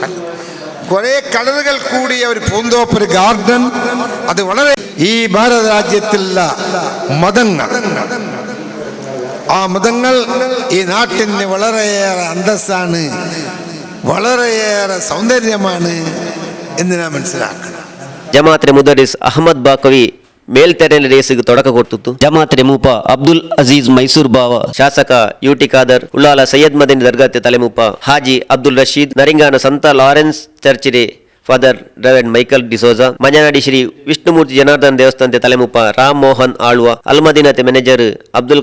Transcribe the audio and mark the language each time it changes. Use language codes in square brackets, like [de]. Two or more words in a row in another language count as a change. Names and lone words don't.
[ml] കുറേ കളറുകൾ കൂടിയ ഒരു പൂന്തോപ്പ്, ഒരു ഗാർഡൻ. അത് വളരെ ഈ ഭാരത രാജ്യത്തിലുള്ള മതങ്ങൾ, ആ മതങ്ങൾ ഈ നാട്ടിന് വളരെയേറെ അന്തസ്സാണ്, വളരെയേറെ സൗന്ദര്യമാണ് എന്ന് നാം മനസ്സിലാക്കണം. [tcy] ಜಮಾತ್ರೆ ಮುದರಿಸ್ ಅಹಮದ್ ಬಾಕವಿ ಮೇಲ್ತೆರೆನ ರೇಸಿಗೆ ತೊಡಕ ಕೊಟ್ಟಿತ್ತು. ಜಮಾತ್ರೆ ಮೂಪ ಅಬ್ದುಲ್ ಅಜೀಜ್ ಮೈಸೂರ್ ಬಾವ, ಶಾಸಕ ಯುಟಿ ಖಾದರ್, ಉಳ್ಳಾಲ ಸೈಯದ್ ಮದನಿ ದರ್ಗಾತೆ ತಲೆಮೂಪ ಹಾಜಿ ಅಬ್ದುಲ್ ರಶೀದ್, ನರಿಂಗಾನ ಸಂತ ಲಾರೆನ್ಸ್ ಚರ್ಚಿರೆ ಫಾದರ್ ರೆವರೆಂಡ್ ಮೈಕಲ್ ಡಿಸೋಜಾ, ಮಂಜನಾಡಿ ಶ್ರೀ ವಿಷ್ಣುಮೂರ್ತಿ ಜನಾರ್ದನ್ ದೇವಸ್ಥಾನತೆ ತಲೆಮೂಪ ರಾಮ್ ಮೋಹನ್ ಆಳ್ವ, ಅಲ್ಮದಿನತೆ ಮ್ಯಾನೇಜರ್ ಅಬ್ದುಲ್